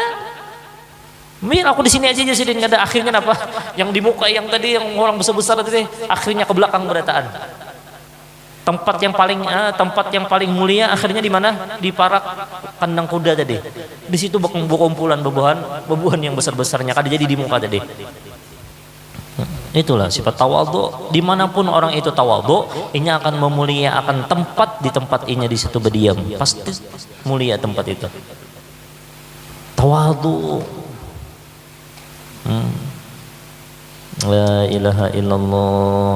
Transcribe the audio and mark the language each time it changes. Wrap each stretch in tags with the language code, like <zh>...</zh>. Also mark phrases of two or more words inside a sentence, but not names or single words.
<bjn>Mir aku di sini aja sidin, kada. Akhirnya apa? Yang di muka yang tadi yang orang besar-besar tadi akhirnya ke belakang berataan. Tempat yang paling mulia akhirnya di mana? Di parak kandang kuda tadi. Di situ berkumpulan bebuhan yang besar-besarnya kada jadi di muka tadi. Itulah sifat tawadhu. Dimanapun orang itu tawadhu, ini akan memuliakan tempat di tempat ini, di situ berdiam. Pasti mulia tempat itu. Tawadhu.</bjn> <ar>لا إله إلا الله.</ar>